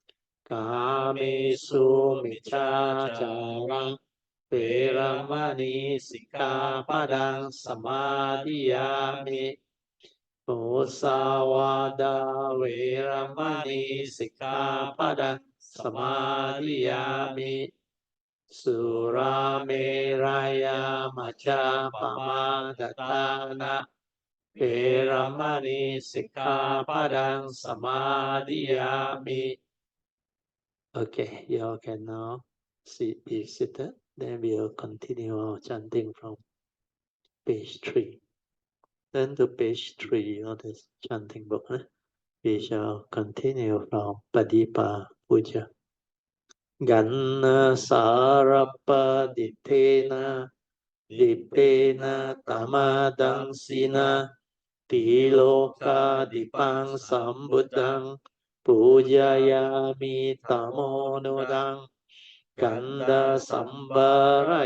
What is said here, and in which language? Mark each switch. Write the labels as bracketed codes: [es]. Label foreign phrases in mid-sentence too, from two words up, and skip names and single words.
[pi] Kamesu Miccācārang Veramani Sikkhapadang Samadhiyami Musawada Veramani Sikkhapadang Samadhiyami Surameraya Majjapamadatthana Veramani Sikkhapadang Samadhiyami. [en] Okay, you all can now be seated. Then we'll continue our chanting from page 3. Then to page 3 of this chanting book, we shall continue from [pi] Padipa Puja. Ganna Sarapa Ditena Dipena Tamadang Sina Tiloka Dipang Sambuddhang Pujayami Tamonodang Kanda Sambara